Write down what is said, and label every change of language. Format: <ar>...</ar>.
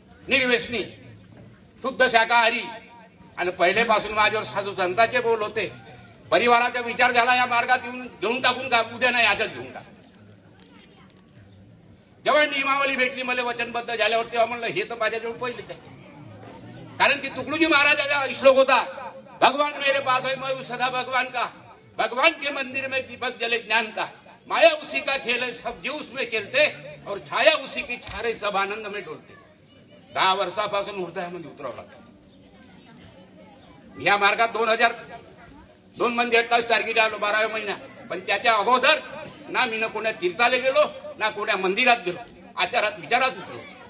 <mr>निर्व्यसनी, शुद्ध शाकाहारी आणि पहिलेपासून माझ्यावर साधू संतांचे बोल होते. परिवाराचा विचार झाला या मार्गात येऊन घेऊन टाकून का उद्या नाही आजच घेऊन टाक. जेव्हा नियमावली भेटली मला वचनबद्ध झाल्यावर तेव्हा म्हणलं हे तर माझ्याजवळ पहिलेच आहे. कारण की तुकडोजी महाराजाचा श्लोक होता,</mr> <hi>भगवान मेरे पास है मैं सदा भगवान का, भगवान के मंदिर में दीपक जले ज्ञान का, माया उसी का खेल है सब जीव उसमें खेलते और छाया उसी की छारे सब आनंद में डोलते.</hi> <mr>10 वर्षापासून हृदयामध्ये उतरवला. या मार्गात 2002 म्हणजे 28 तारखेला आलो 12व्या महिन्यात. पण त्याच्या अगोदर ना मी कोण्या तीर्थाला गेलो ना कोण्या मंदिरात गेलो, आचारात विचारात उतरलो.</mr>